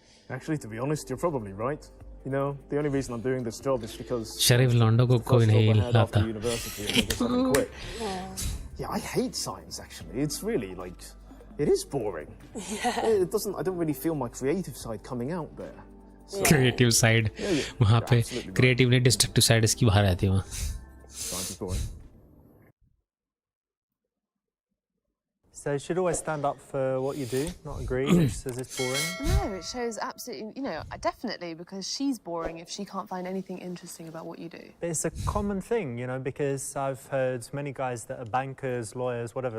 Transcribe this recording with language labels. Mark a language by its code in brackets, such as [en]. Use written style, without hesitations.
[en] Actually, to be honest, you're probably right. You know, the only reason I'm doing this job is because [hi] शरीफ लौंडों को कोई नहीं [en] after [hi] लाता. [en] university and I just haven't quit. Yeah, I hate science actually. It's really like, it is boring. Yeah. I don't really feel my creative side coming out there. So, Creative side. [hi] वहाँ पे creative नहीं, destructive side इसकी बाहर आती है वहाँ. [en] Science is boring. So you should always stand up for what you do, not agree, which says it's boring. No, it shows absolutely, you know, definitely, because she's boring if she can't find anything interesting about what you do. But it's a common thing, you know, because I've heard many guys that are bankers, lawyers, whatever,